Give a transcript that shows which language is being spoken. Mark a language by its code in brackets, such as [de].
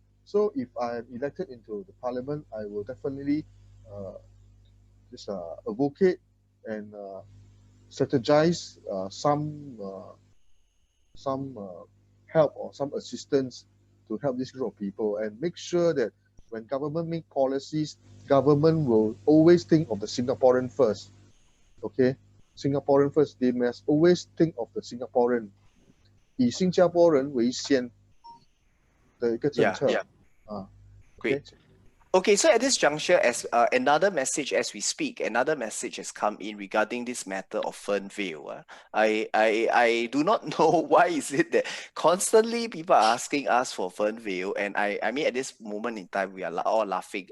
[en] So if I am elected into the parliament, I will definitely advocate and strategize some help or some assistance to help this group of people, and make sure that when government make policies, government will always think of the Singaporean first. Okay, Singaporean first. They must always think of the Singaporean. [zh] 以新加坡人为先的一个政策。 [en] Great. Okay, so at this juncture, as another message as we speak, another message has come in regarding this matter of Fernvale. I do not know why is it that constantly people are asking us for Fernvale, and I mean at this moment in time we are all laughing.